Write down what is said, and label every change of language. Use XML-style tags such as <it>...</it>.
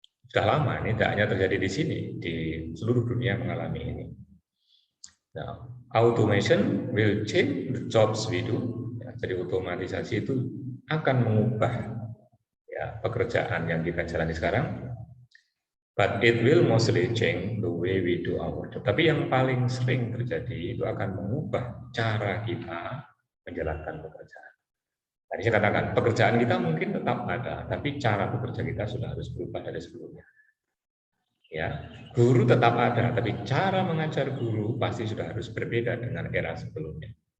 <id>Sudah lama, ini tidak hanya terjadi di sini, di seluruh dunia mengalami ini.</id> <en>Nah, automation will change the jobs we do.</en> <id>Ya, jadi otomatisasi itu akan mengubah ya, pekerjaan yang kita jalani sekarang.</id> <en>But it will mostly change the way we do our job.</en> <id>Tapi yang paling sering terjadi itu akan mengubah cara kita menjalankan pekerjaan. Tadi saya katakan, pekerjaan kita mungkin tetap ada, tapi cara bekerja kita sudah harus berubah dari sebelumnya. Ya, guru tetap ada, tapi cara mengajar guru pasti sudah harus berbeda dengan era sebelumnya.</id>